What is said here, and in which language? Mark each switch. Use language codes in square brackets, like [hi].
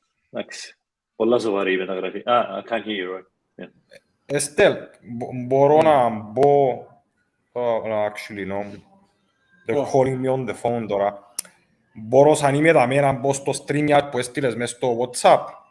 [el] Εντάξει, πολλά σοβαρή η μεταγραφή. [en] I can't hear you, right? Estelle, [el] μπορώ να μπω... [en] Actually, no. They're calling me on the phone τώρα. [el] Μπορώ αν είμαι δαμένα να μπω στο StreamYard που έστειλες μες στο WhatsApp.